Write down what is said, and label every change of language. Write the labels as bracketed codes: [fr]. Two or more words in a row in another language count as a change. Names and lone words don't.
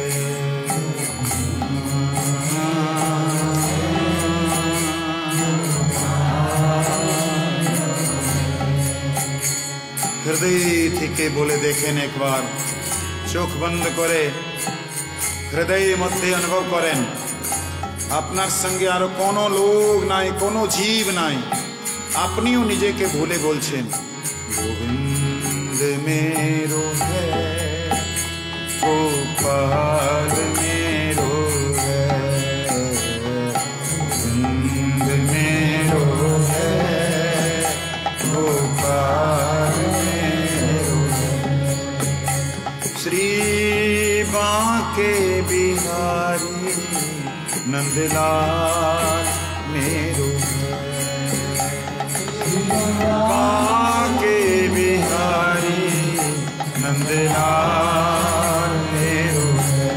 [bn] हृदय থেকে বলে দেখেন একবার, চোখ বন্ধ করে হৃদয়ের মধ্যে অনুভব করেন আপনার সঙ্গে আর কোনো লোক নাই, কোনো জীব নাই, আপনিও নিজেকে ভুলে বলছেন [hi] গোবিন্দ मेरो है गोपाल मेरो है। गोविंद मेरो है गोपाल मेरो है। श्री बांके बिहारी नंदलाल मेरो है। बांके बिहारी नंदलाल मेरो है।